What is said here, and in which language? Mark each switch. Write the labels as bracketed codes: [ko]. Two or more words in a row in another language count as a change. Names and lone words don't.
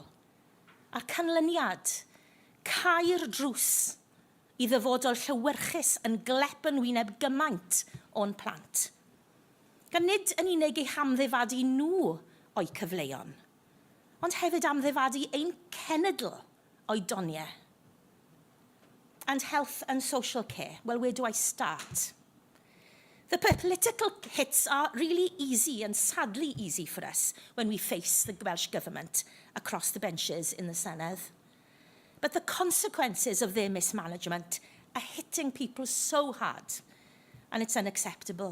[cy] A'r canlyniad, cair drws i ddyfodol llywyrchus yn glep yn wyneb gymaint o'n plant. Gan nid yn unig eu hamddifadu nhw o'i cyfleon, ond hefyd amddifadu ein cenedl o'i doniau. [en] And health and social care, well, where do I start? The political hits are really easy and sadly easy for us when we face the Welsh Government across the benches in the Senedd. But the consequences of their mismanagement are hitting people so hard, and it's unacceptable.